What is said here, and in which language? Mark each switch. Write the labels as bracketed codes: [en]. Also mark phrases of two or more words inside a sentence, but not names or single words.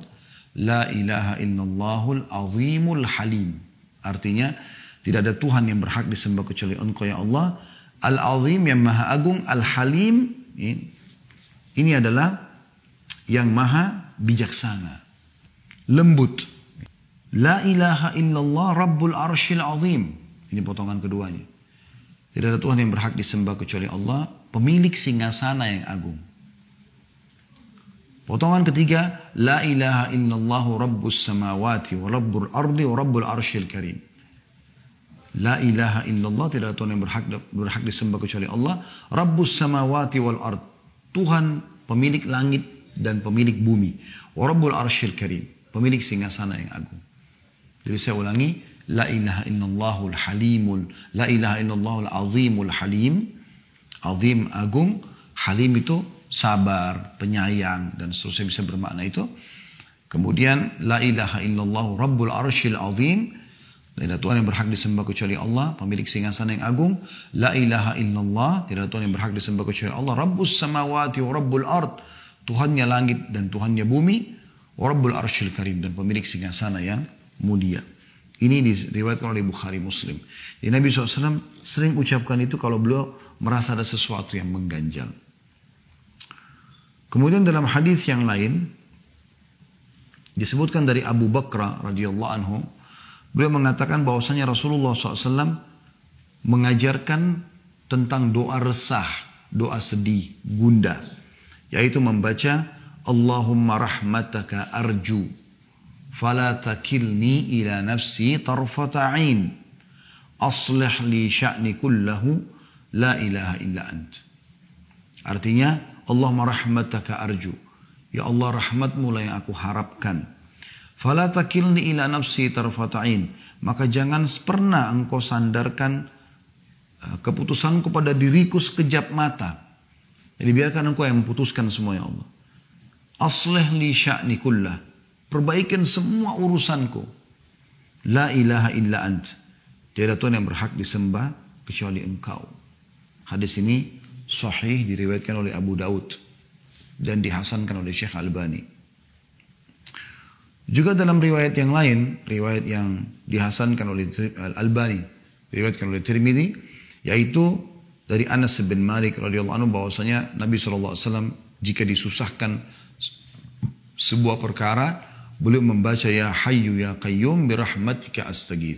[ar] لا إله إلا الله العظيم الحليم. [id] Artinya tidak ada Tuhan yang berhak disembah kecuali Engkau ya Allah. Al-azim yang maha agung, al-halim ini adalah yang maha bijaksana, lembut. [ar] لا إله إلا الله رب العرش العظيم. [id] Ini potongan keduanya. Tidak ada Tuhan yang berhak disembah kecuali Allah, pemilik singgasana yang agung. Potongan ketiga, [ar] لا إله إلا الله رب السماوات ورب الأرض ورب العرش الكريم. لا إله إلا الله, [id] tidak ada Tuhan yang berhak disembah kecuali Allah. [ar] رب السماوات والأرض. [id] Tuhan pemilik langit dan pemilik bumi. [ar] ورب العرش الكريم. [id] Pemilik singgasana yang agung. Jadi saya ulangi, [ar] لا إله إلا الله الحليم. لا إله إلا الله العظيم الحليم. [id] Azim agung, halim itu sabar, penyayang, dan seterusnya bisa bermakna itu. Kemudian, [ar] لا إله إلا الله رب العرش العظيم. [id] Tidak ada Tuhan yang berhak disembah kecuali Allah, pemilik singgasana yang agung. [ar] لا إله إلا الله, [id] tidak ada Tuhan yang berhak disembah kecuali Allah. [ar] رب السماوات ورب الأرض. [id] Tuhannya langit dan Tuhannya bumi. [ar] ورب العرش الكريم, [id] dan pemilik singgasana yang mulia. Ini diriwayatkan oleh Bukhari Muslim. Jadi Nabi SAW sering ucapkan itu kalau beliau merasa ada sesuatu yang mengganjal. Kemudian dalam hadis yang lain disebutkan dari Abu Bakar [ar] رضي الله عنه, [id] beliau mengatakan bahwasanya Rasulullah SAW mengajarkan tentang doa resah, doa sedih, gundah. yaitu membaca [ar] اللهم رحمتك أرجو فلا تكلني إلى نفسي طرفة عين أصلح لي شأني كله لا إله إلا أنت. [id] Artinya [ar] اللهم رحمتك أرجو, [id] ya Allah rahmatmu lah yang aku harapkan. [ar] فلا تكلني إلى نفسي طرفة عين, [id] maka jangan pernah engkau sandarkan keputusanku pada diriku sekejap mata. Jadi biarkan engkau yang memutuskan semua ya Allah. [ar] أصلح لي شأني كله, [id] perbaikan semua urusanku. [ar] لا إله إلا أنت, [id] tiada Tuhan yang berhak disembah kecuali engkau. Hadis ini sahih, diriwayatkan oleh Abu Daud dan dihasankan oleh Syekh Albani. Juga dalam riwayat yang lain, riwayat yang dihasankan oleh Albani, diriwayatkan oleh Tirmidzi, yaitu dari Anas bin Malik [ar] رضي الله عنه [id] bahwasanya Nabi SAW jika disusahkan sebuah perkara, beliau membaca [ar] يا حي يا قيوم برحمتك أستغيث.